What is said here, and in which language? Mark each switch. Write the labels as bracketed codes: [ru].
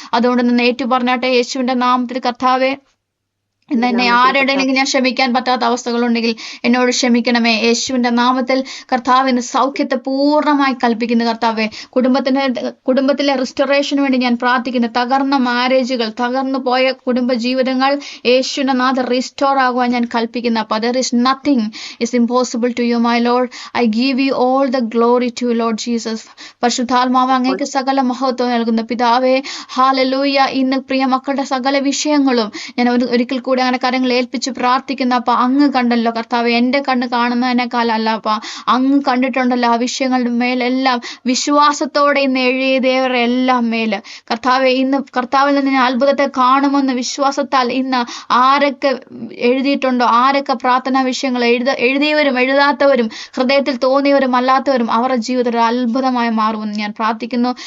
[ml] അതുകൊണ്ട് നിന്ന് ഏറ്റു പറഞ്ഞാട്ടെ, യേശുവിന്റെ നാമത്തിൽ കർത്താവേ, ഇന്ന് എന്നെ ആരുടെയെങ്കിലും ഞാൻ ക്ഷമിക്കാൻ പറ്റാത്ത അവസ്ഥകളുണ്ടെങ്കിൽ എന്നോട് ക്ഷമിക്കണമേ. യേശുവിന്റെ നാമത്തിൽ കർത്താവിന് സൗഖ്യത്തെ പൂർണ്ണമായി കൽപ്പിക്കുന്നു. കർത്താവെ, കുടുംബത്തിലെ റിസ്റ്റോറേഷന് വേണ്ടി ഞാൻ പ്രാർത്ഥിക്കുന്നു. തകർന്ന മാരേജുകൾ, തകർന്നു പോയ കുടുംബ ജീവിതങ്ങൾ യേശുവിന്റെ നാഥ റിസ്റ്റോർ ആകുവാൻ ഞാൻ കൽപ്പിക്കുന്നു. [en] അപ്പൊ there is nothing is impossible to you, my Lord. I give you all the glory to you, Lord Jesus. [ml] പരിശുദ്ധാത്മാവ് അങ്ങേക്ക് സകല മഹത്വം നൽകുന്നു. പിതാവേ, ഹല്ലേലൂയ. ഇന്ന് പ്രിയ മക്കളുടെ സകല വിഷയങ്ങളും ഞാൻ ഒരിക്കൽ കൂടി അങ്ങനെ കാര്യങ്ങൾ ഏൽപ്പിച്ച് പ്രാർത്ഥിക്കുന്ന. അപ്പ അങ്ങ് കണ്ടല്ലോ കർത്താവ്, എന്റെ കണ്ണ് കാണുന്നതിനേക്കാളല്ല അപ്പ അങ്ങ് കണ്ടിട്ടുണ്ടല്ലോ ആ വിഷയങ്ങളുടെ മേലെല്ലാം. വിശ്വാസത്തോടെ ഇന്ന് എഴുതിയവരെ എല്ലാം മേല് കർത്താവെ, ഇന്ന് കർത്താവിൽ നിന്ന് ഞാൻ അത്ഭുതത്തെ കാണുമെന്ന് വിശ്വാസത്താൽ ഇന്ന് ആരൊക്കെ എഴുതിയിട്ടുണ്ടോ, ആരൊക്കെ പ്രാർത്ഥനാ വിഷയങ്ങൾ എഴുതിയവരും എഴുതാത്തവരും ഹൃദയത്തിൽ തോന്നിയവരും അല്ലാത്തവരും അവരുടെ ജീവിതത്തിൽ ഒരു അത്ഭുതമായി മാറുമെന്ന് ഞാൻ പ്രാർത്ഥിക്കുന്നു.